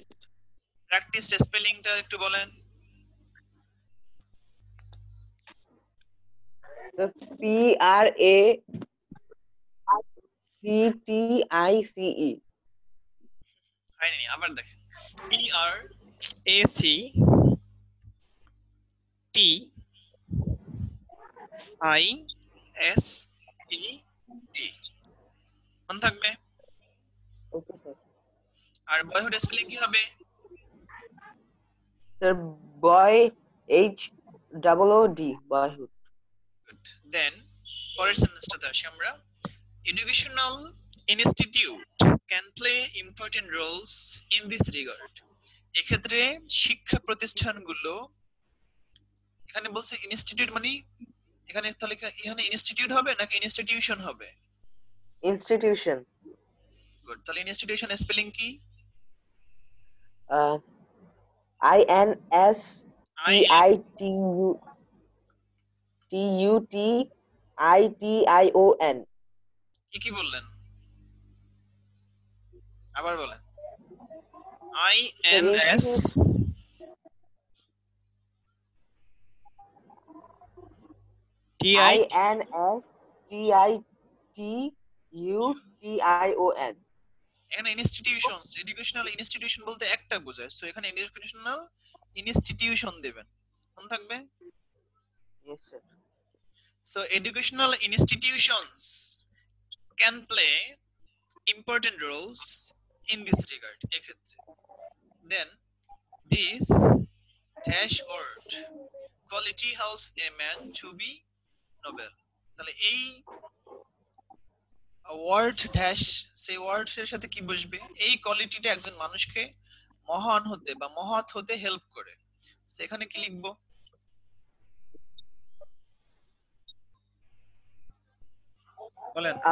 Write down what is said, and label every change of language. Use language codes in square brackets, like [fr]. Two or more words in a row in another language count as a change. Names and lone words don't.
[en] practised spelling [bn] একটু বলেন। [en] P-R-A-C-T-I-C-E। [bn] হয়নি, আবার দেখেন। P-R-A-C-T-I-S-E-E, মনে থাকবে? [en] okay sir. [bn] আর [en] boyhood spelling [bn] কি হবে? [en] sir boy, H-O-O-D, বয়হুড। Good. Then [bn] পরের সেন্টেন্সটাতে আসি আমরা। [en] educational institute can play important roles in this regard. [bn] এক্ষেত্রে শিক্ষা প্রতিষ্ঠানগুলো, এখানে বলছে ইনস্টিটিউট মানে, এখানে তাহলে এখানে ইনস্টিটিউট হবে নাকি ইনস্টিটিউশন হবে? ইনস্টিটিউশন। গুড। তাহলে ইনস্টিটিউশন স্পেলিং কি? [en] I-N-S-T-I-T-U-T-I-T-I-O-N। [bn] কি কি বললেন? আবার বলেন। [en] I-N-S I-N-S-T-I-T-U-T-I-O-N। [bn] এখানে [en] institutions, educational institution [bn] বলতে একটা বোঝায়, সো এখানে [en] educational institution [bn] দিবেন, মনে থাকবে? [en] Yes, sir. So educational institutions can play important roles in this regard, এক্ষেত্রে। Then this dash word quality helps a man to be noble, [bn] তাহলে এই [en] word dash, [bn] সেই ওয়ার্ডের সাথে কি বসবে? এই কোয়ালিটিটা একজন মানুষকে মহান হতে বা মহৎ হতে হেল্প করে, সেখানে কি লিখবো? বলেন।